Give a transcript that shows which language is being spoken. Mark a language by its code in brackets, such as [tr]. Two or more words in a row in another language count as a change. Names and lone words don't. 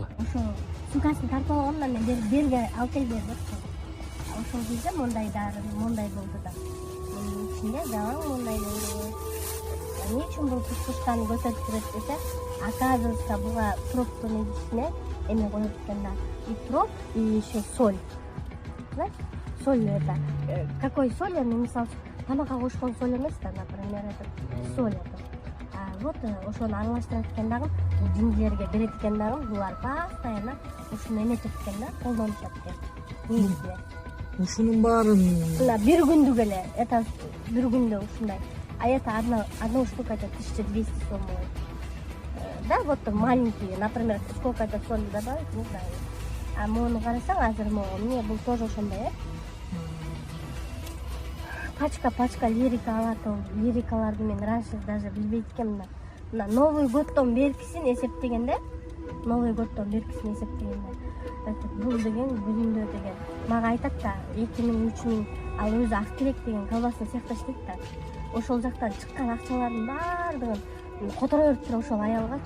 [ky] Ошо сумкасын тартып алгандан мен берге алып кел депчи. Ошол кезде мондай болду да. Мунун ичинде жалаң мондай болду. Эмне үчүн бул туштан көтөрүп турат десе, Оказывается, буга пробканын ичине эме коюп экен да. [ru] И троп, и еще соль. Знаешь? Соль это. Какой соль? [ky] Мисалы тамакка кошкон соль эмес да, [ru] например, это соль это. [ky] Вот ошону аралаштырат экен дагы, жиндилерге берет экен дагы, булар постоянно ушуну эметет экен да, колдонушат экен. Негизинен. Ушунун баарын Мына бир күндүк эле, это бир күндө ушундай. [ru] А это одна штука это 1200 сом. Да, вот маленькие, например, сколько это соли добавить, не знаю. [ky] А мону карасаң азыр мне бул тоже ошондой, пачка лирика алат, лирикаларды мен [ru] раньше даже [ky] билбейт экенмин. Мына [ru] Новый годдон [ky] беркисин эсептегенде, бул деген бүгүндө деген мага айтат да 2000-3000 ал өзү Актирек деген [ru] колбасный цехта [ky] иштейт да. Ошол жактан чыккан акчалардын баардыгын которо берип туруп ошол аялгачы.